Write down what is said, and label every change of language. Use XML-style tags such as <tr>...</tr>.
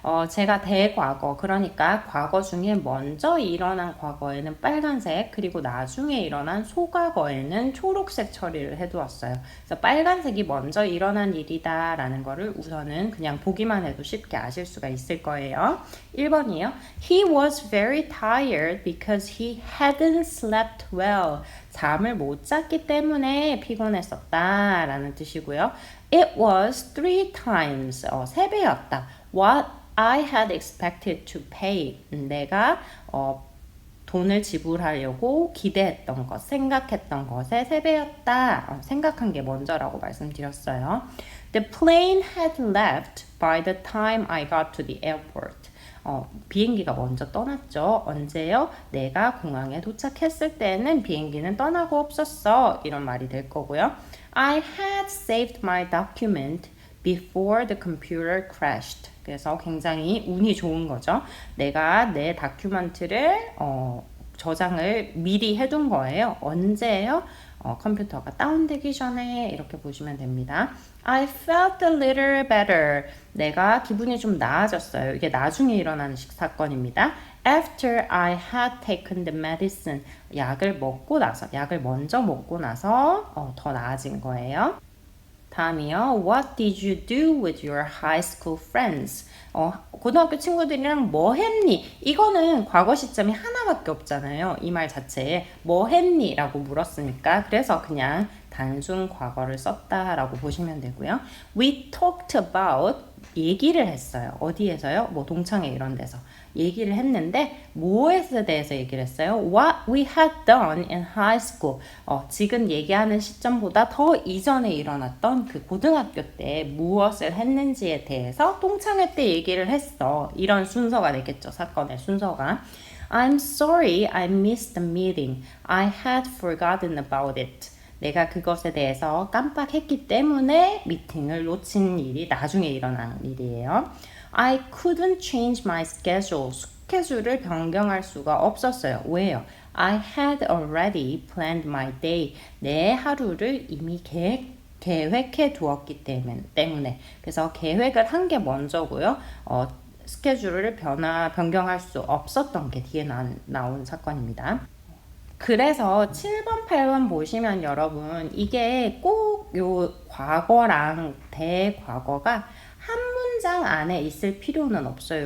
<ko>제가 대과거, 그러니까 과거 중에 먼저 일어난 과거에는 빨간색, 그리고 나중에 일어난 소과거에는 초록색 처리를 해두었어요. 그래서 빨간색이 먼저 일어난 일이다 라는 거를 우선은 그냥 보기만 해도 쉽게 아실 수가 있을 거예요. 1번이요.</ko> <en>He was very tired because he hadn't slept well.</en> <ko>잠을 못 잤기 때문에 피곤했었다 라는 뜻이고요.</ko> <en>It was 3 times,</en> <ko>3배였다.</ko> <en>What I had expected to pay.</en> <ko>내가 돈을 지불하려고 기대했던 것, 생각했던 것의 3배였다. 생각한 게 먼저라고 말씀드렸어요.</ko> <en>The plane had left by the time I got to the airport.</en> <ko>비행기가 먼저 떠났죠. 언제요? 내가 공항에 도착했을 때는 비행기는 떠나고 없었어. 이런 말이 될 거고요.</ko> <en>I had saved my document before the computer crashed.</en> <ko>그래서 굉장히 운이 좋은 거죠. 내가 내 다큐멘트를 저장을 미리 해둔 거예요. 언제요? 컴퓨터가 다운되기 전에 이렇게 보시면 됩니다.</ko> <en>I felt a little better.</en> <ko>내가 기분이 좀 나아졌어요. 이게 나중에 일어나는 사건입니다.</ko> <en>After I had taken the medicine.</en> <ko>약을 먼저 먹고 나서 더 나아진 거예요. 다음이요.</ko> <en>What did you do with your high school friends?</en> <ko>고등학교 친구들이랑 뭐 했니? 이거는 과거 시점이 하나밖에 없잖아요. 이 말 자체에 뭐 했니? 라고 물었으니까 그래서 그냥 단순 과거를 썼다라고 보시면 되고요.</ko> <en>We talked about</en> <ko>얘기를 했어요. 어디에서요? 뭐 동창회 이런 데서 얘기를 했는데 무엇에 대해서 얘기를 했어요?</ko> <en>What we had done in high school.</en> <ko>지금 얘기하는 시점보다 더 이전에 일어났던 그 고등학교 때 무엇을 했는지에 대해서 동창회 때 얘기를 했어. 이런 순서가 되겠죠. 사건의 순서가.</ko> <en>I'm sorry I missed the meeting. I had forgotten about it.</en> <ko>내가 그것에 대해서 깜빡했기 때문에 미팅을 놓친 일이 나중에 일어난 일이에요.</ko> <en>I couldn't change my schedule.</en> <ko>스케줄을 변경할 수가 없었어요. 왜요?</ko> <en>I had already planned my day.</en> <ko>내 하루를 이미 계획해 두었기 때문에. 그래서 계획을 한 게 먼저고요. 스케줄을 변경할 수 없었던 게 뒤에 나온 사건입니다. 그래서 7번, 8번 보시면 여러분 이게 꼭 요 과거랑 대과거가 한 문장 안에 있을 필요는 없어요.</ko>